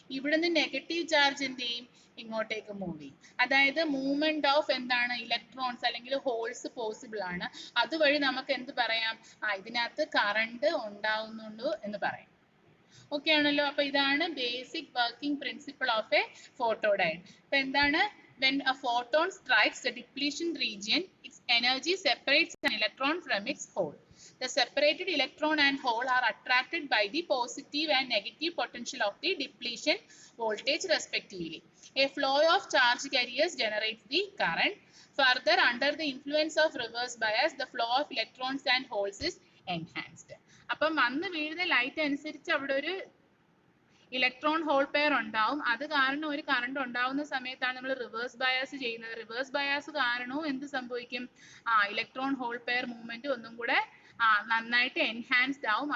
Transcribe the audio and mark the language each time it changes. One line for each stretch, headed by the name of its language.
Malayalam: ഇവിടുന്ന് negative charge എന്ത് ചെയ്യും? ഇങ്ങോട്ടേക്ക് മൂവ് ചെയ്യും. അതായത് മൂവ്മെന്റ് ഓഫ് എന്താണ്? ഇലക്ട്രോൺസ് അല്ലെങ്കിൽ ഹോൾസ് പോസിബിൾ ആണ്. അതുവഴി നമുക്ക് എന്ത് പറയാം? ഇതിനകത്ത് കറണ്ട് ഉണ്ടാവുന്നുണ്ട് എന്ന് പറയാം. ഓക്കെ ആണല്ലോ? അപ്പൊ ഇതാണ്
English: Basic working principle of a photodiode.
Malayalam: അപ്പൊ എന്താണ്?
English: When a photon strikes the depletion region, its energy separates an electron from its hole. The separated electron and hole are attracted by the positive and negative potential of the depletion voltage respectively. A flow of charge carriers generates the current. Further, under the influence of reverse bias, the flow of electrons and holes is enhanced.
Malayalam: അപ്പം വന്ന് വീഴുന്ന light അനുസരിച്ച് അവിടെ ഒരു electron hole pair ഉണ്ടാവും. അത് കാരണം ഒരു കറണ്ട് ഉണ്ടാവുന്ന സമയത്താണ് നമ്മൾ റിവേഴ്സ് ബയാസ് ചെയ്യുന്നത്. റിവേഴ്സ് ബയാസ് കാരണവും എന്ത് സംഭവിക്കും? ഇലക്ട്രോൺ ഹോൾ പെയർ മൂവ്മെന്റ് ഒന്നും കൂടെ നന്നായിട്ട് എൻഹാൻസ്ഡ് ആവും.